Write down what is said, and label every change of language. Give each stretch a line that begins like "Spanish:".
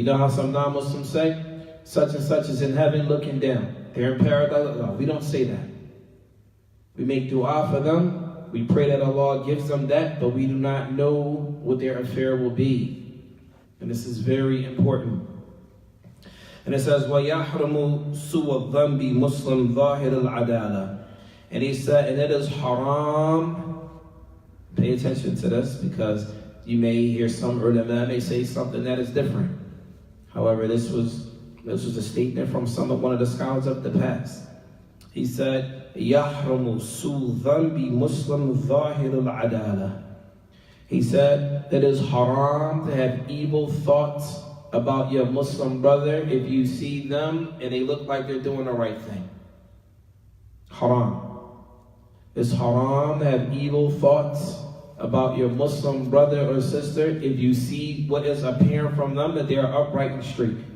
English: You know how some non-Muslims say, such and such is in heaven looking down. They're in paradise. No, we don't say that. We make dua for them. We pray that Allah gives them that, but we do not know what their affair will be. And this is very important. And it says,
Arabic: وَيَحْرَمُ سُوَ الذَّنْبِ مُسْلِمْ ظَاهِرَ الْعَدَالَةِ.
English: And he said, and it is haram. Pay attention to this, because you may hear some ulama may say something that is different. However, this was a statement from one of the scholars of the past. He said,
Arabic: يَحْرَمُ سُوءُ ذَنْبِ مُسْلِمْ ظَاهِرُ الْعَدَالَةِ.
English: He said, it is haram to have evil thoughts about your Muslim brother if you see them and they look like they're doing the right thing. Haram. It's haram to have evil thoughts about your Muslim brother or sister if you see what is apparent from them that they are upright and straight.